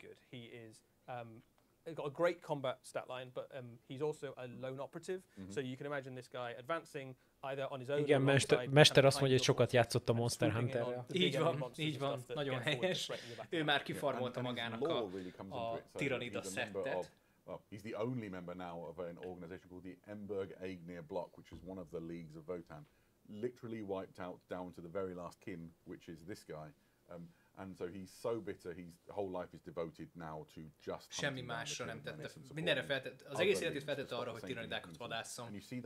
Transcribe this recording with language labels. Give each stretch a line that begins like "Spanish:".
English: He's got a great combat stat line, but he's also a lone operative, so you can imagine this guy advancing either on his own.
Hungarian: Igen, mester azt mondja, hogy sokat játszott a Monster Hunter-rel. Így van, nagyon helyes. Ő már kifarmolta magának a tiranida szettet.
English: Well, he's the only member now of an organization called the Emberg Aegir Block, which is one of the Leagues of Votan. Literally wiped out down to the very last kin, which is this guy. And so he's so bitter, his whole life is devoted now to just
Hungarian: semmi másra nem tette. Mindenre feltett, az egész életét feltette arra, hogy tiranidákat vadásszon.